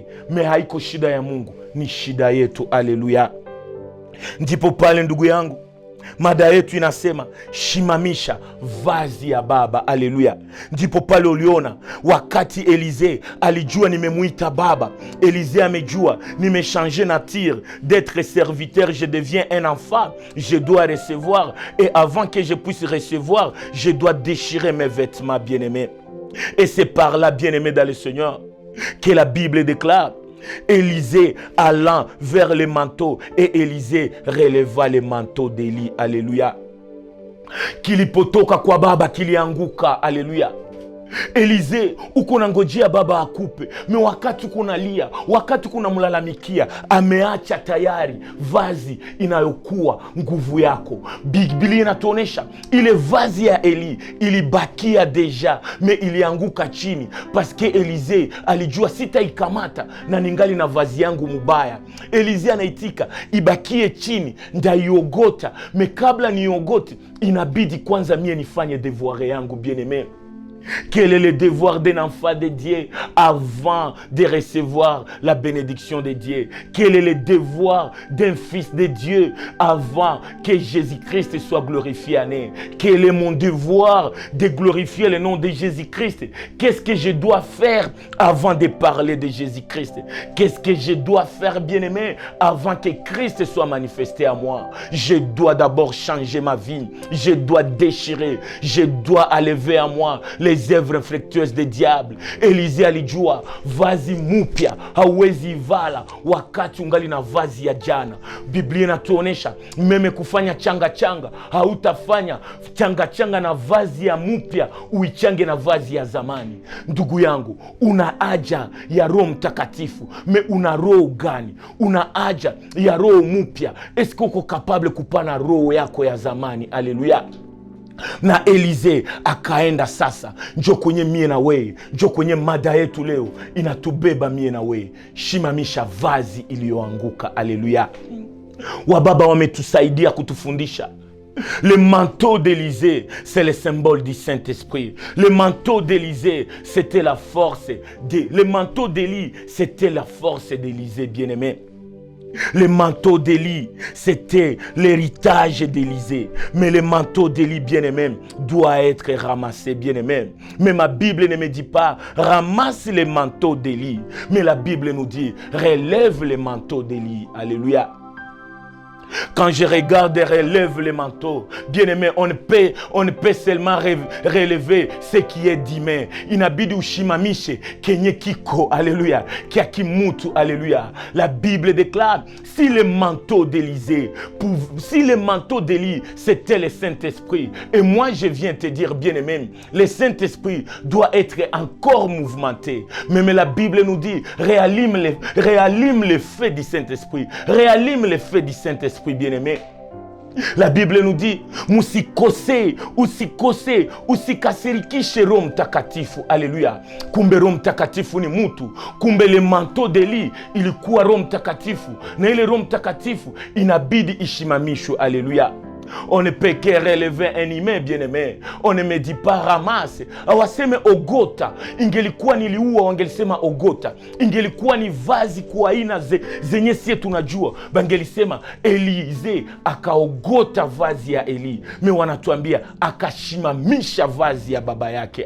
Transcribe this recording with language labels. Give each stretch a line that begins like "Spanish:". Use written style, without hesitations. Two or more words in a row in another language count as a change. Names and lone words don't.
Swahili: Me haiko shida ya Mungu, ni shida yetu. Haleluya. Ndipo pale ndugu yangu, mada yetu inasema shimamisha vazi ya baba. Haleluya. Ndipo pale uliona wakati Élisée alijua nimemuita baba, Élisée amejua nimechange
French: nature d'être serviteur, je deviens un enfant, je dois recevoir, et avant que je puisse recevoir, je dois déchirer mes vêtements, bien-aimés. Et c'est par là, bien-aimés dans le Seigneur, que la Bible déclare Élisée allant vers le manteau et Élisée releva le manteau d'Élie. Alléluia.
Swahili: Kilipotoka kwa baba kilianguka. Alléluia. Elize, uko nangojea baba akupe, me wakati uko nalia, wakati kuna mlalamikia, ameacha tayari vazi inayokuwa nguvu yako. Biblia inatuonesha ile vazi ya Eli ilibakia deja, me ilianguka chini paske Elize alijua sitaikamata na ningali na vazi yangu mubaya. Elize anaitika ibakie chini, ndaiogota, me kabla niogote inabidi kwanza mie nifanye devoir yangu.
French: Bien-aimé, quel est le devoir d'un enfant de Dieu avant de recevoir la bénédiction de Dieu? Quel est le devoir d'un fils de Dieu avant que Jésus-Christ soit glorifié en eux? Quel est mon devoir de glorifier le nom de Jésus-Christ? Qu'est-ce que je dois faire avant de parler de Jésus-Christ? Qu'est-ce que je dois faire, bien-aimé, avant que Christ soit manifesté à moi? Je dois d'abord changer ma vie. Je dois déchirer. Je dois enlever à moi les œuvres infructueuses des diables.
Swahili: Elize alijua vazi mupya hauwezi vala wakati ungali na vazi ya jana. Biblia inatuonesha meme kufanya changa changa, hautafanya changa changa na vazi ya mupya uichange na vazi ya zamani. Ndugu yangu, una haja ya Roho Mtakatifu. Me una roho gani? Una haja ya roho mupya. Eske uko capable kupana roho yako ya zamani? Haleluya. Na Elize akaenda sasa. Njo kwenye mie na we, njo kwenye mada yetu leo inatubeba mie na we. Shimamisha vazi iliyoanguka. Haleluya. Wababa wametusaidia kutufundisha.
French: Le manteau d'Élisée, c'est le symbole du Saint-Esprit. Le manteau d'Élisée, c'était la force le manteau d'Élie, c'était la force d'Élisée, bien-aimé. Le manteau d'Élie, c'était l'héritage d'Élisée. Mais le manteau d'Élie, bien-aimé, doit être ramassé, bien-aimé. Mais ma Bible ne me dit pas ramasse le manteau d'Élie. Mais la Bible nous dit relève le manteau d'Élie. Alléluia. Quand je regarde et relève le manteau, bien-aimé, on ne peut seulement relever ce qui est d'humain.
Swahili: Inabidi ushimamishe kenye kiko, alléluia, kia kimutu, alléluia.
French: La Bible déclare, si le manteau d'Élisée, si le manteau d'Élie, c'était le Saint-Esprit, et moi je viens te dire, bien-aimé, le Saint-Esprit doit être encore mouvementé. Mais la Bible nous dit, réallume le feu du Saint-Esprit, réallume le feu du Saint-Esprit, bien-aimé. La Bible nous dit,
Swahili: usikose, usikasirikishe Roho Mtakatifu. Alléluia. Kumbe Roho Mtakatifu ni mutu. Kumbe
French: le manteau d'Eli
Swahili: ilikuwa Roho Mtakatifu. Na ile Roho Mtakatifu inabidi ishimamishwe. Alléluia.
French: On ne peut que relever un humain, bien-aimé. On ne me dit pas ramasse.
Swahili: Awaseme ogota. Ingelikuwa niliua, wangelisema ogota. Ingelikuwa ni vazi kwa aina zenye sie tunajua, bangelisema Elize akaogota vazi ya Eli. Me wanatuambia akashimamisha vazi ya baba yake.